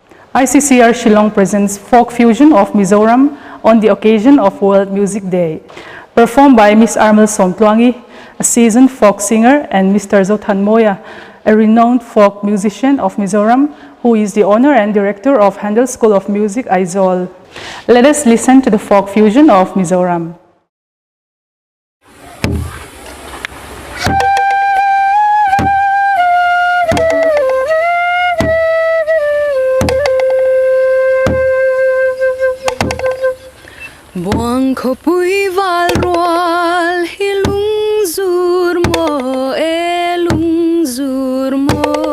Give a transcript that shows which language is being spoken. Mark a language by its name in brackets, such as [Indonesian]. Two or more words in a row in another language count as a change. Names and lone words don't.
[English] ICCR Shillong presents folk fusion of Mizoram on the occasion of World Music Day, performed by Ms. Armel Somtluangi, a seasoned folk singer, and Mr. Zothan Moya, a renowned folk musician of Mizoram, who is the owner and director of Handel School of Music, Aizawl. Let us listen to the folk fusion of Mizoram. [Mizo] Buang khopui val roal hilung zur mo elung zur mo